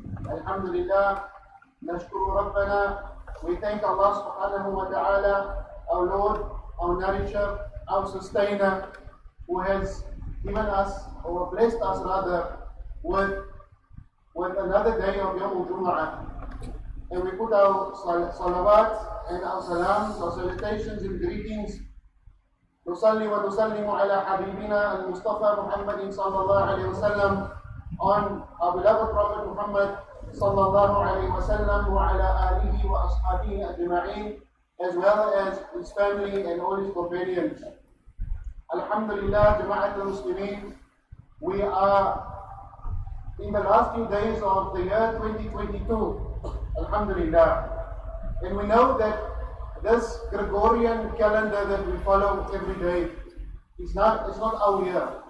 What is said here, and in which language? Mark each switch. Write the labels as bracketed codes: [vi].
[en] Alhamdulillah, nashkuru Rabbana. We thank Allah subhanahu wa ta'ala, our Lord, our nourisher, our sustainer, who has given us, or blessed us rather, with another day of Jumu'ah. And we put our salawat and our salams, our salutations and greetings. [ar] نصلي ونسلم على حبيبنا المصطفى محمد صلى الله عليه وسلم [en] on our beloved Prophet Muhammad [ar] صلى الله عليه وسلم وعلى آله وأصحابه أجمعين, [en] as well as his family and all his companions. Alhamdulillah, Jama'at al-Muslimin, we are in the last few days of the year 2022. Alhamdulillah. And we know that this Gregorian calendar that we follow every day it's not our year.